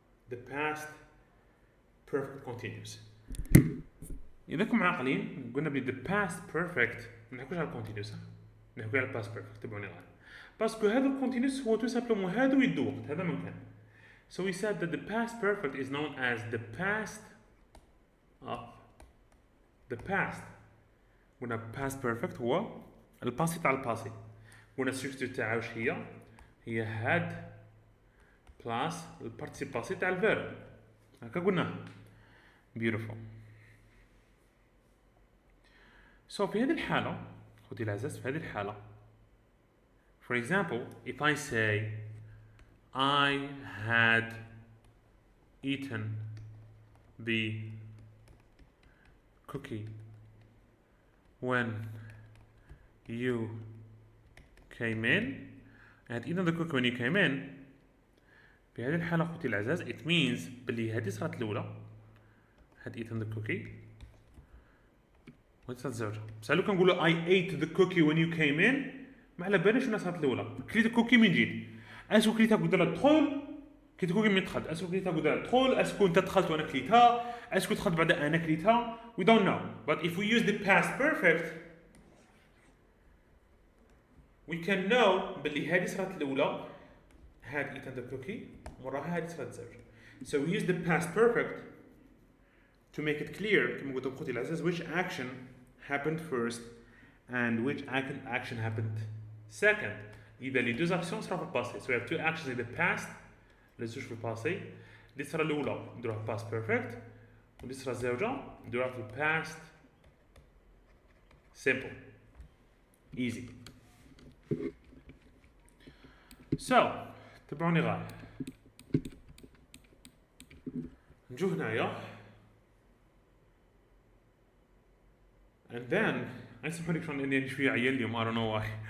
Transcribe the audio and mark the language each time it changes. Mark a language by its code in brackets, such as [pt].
[en] The past perfect continuous. [ar] إذا كنتم عاقلين قلنا بلي [en] the past perfect [ar] ما نحكوش على continuous، نحكو على past perfect. تبعوني معاه باسكو هذا الكونتينوس هو تو سامبلومون هذا ويدو وقت هذا ما كان. [en] So we said that the past perfect is known as the past of the past. [ar] قلنا past perfect هو الباسي تاع الباسي. قلنا السيكتور تاعها واش هي had plus البارتيسيباسي تاع الفيرب. هكا قلنا beautiful. [en] So [ar] في هذه الحالة خوتي العزاز، في هذه الحالة [en] for example if I say I had eaten the cookie when you came in. I had eaten the cookie when you came in. [ar] في هذه الحالة خوتي العزاز [en] it means [ar] بلي هذه صارت الأولى [en] had eaten the cookie [ar] وهذه صارت الزوجة. بصح لو كنقولو [en] I ate the cookie when you came in [ar] ما على باليش وين صارت الأولى. كليت الكوكي من جيت اسكو كليتها قدام الدخول، كليت الكوكي من دخلت، اسكو كليتها قدام الدخول، اسكو انت دخلت وانا كليتها، اسكو دخلت بعد انا كليتها. [en] We don't know. But if we use the past perfect we can know [ar] بلي هذه صارت الأولى [en] had eaten the cookie [ar] وراها هذه صارت الزوجة. [en] So we use the past perfect to make it clear [ar] كما قلت لكم خوتي العزاز [en] which action happened first and which action happened second. [ar] إذا لي دوز أكسيون صراو في الباسي. [en] So we have two actions in the past [ar] لي زوج في الباسي. اللي صرا الأولى نديروها في past perfect واللي صرا الزوجة نديروها في past simple easy. So تبعوني غاية نجو هنايا and then نسمحوا لك شلون اني شوية عيل اليوم [en] I don't know why.